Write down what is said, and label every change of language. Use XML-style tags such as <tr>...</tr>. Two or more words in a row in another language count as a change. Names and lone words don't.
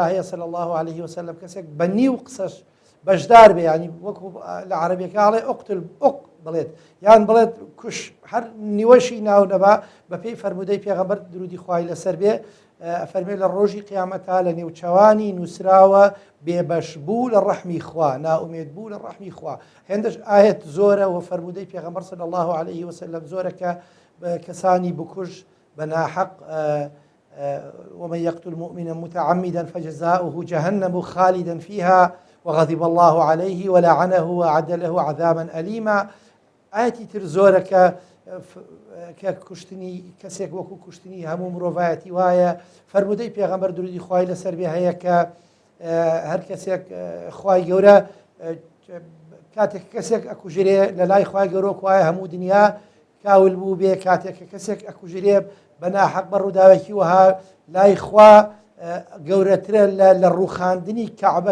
<ckb>هەیە</ckb> <ar>صلی الله عليه وسلم</ar> <ckb>کەسێک بە نیو قسەش بەشدار بێ ینی وەکو لە عەرەبیەکەڵێ ئوقتل بڵێت یان بڵێت کوش هەر نیوەشی ناو نەبا بە پێی فەرمودەی پێغەمبەر درودی خوای لەسەر بێ فەرمێ لە ڕۆژی قیامەتا لە نێوچەوانی نووسراوە بێبەش بوو لە ڕەحمی خوا ناومێت بوو لە ڕەحمی خوا هێندەش ئاەت زۆرە و فەرمودەی پێغەمبەر</ckb> <ar>صلی الله عليه وسلم</ar> <ckb>زۆرە کە کەسانی بکوژ بناحق</ckb> <ar>ومن يقتل مؤمنا متعمدا فجزاؤه جهنم خالدا فيها وغضب الله عليه ولعنه وأعد له عذابا أليما</ar> <ckb>آياتي تر زۆرە کە کوشتنی کەسێک وەکو کوشتنی هەموو مرۆڤایەتی وایە فەرمودەی پێغەمبەر درودی خوای لەسەر بێ هەیە کە هەر کەسێک خوای گەورە کاتێک کەسێک ئەکوژرێ لە لای خوای گەورە وایە هەموو دنیا کاول بوو بێ کاتێک کە کەسێک ئەکوژرێ بەناحەق بە ڕووداوێکی وها لای خوا گەورەترە لە ڕووخاندنی کەعبە</ckb>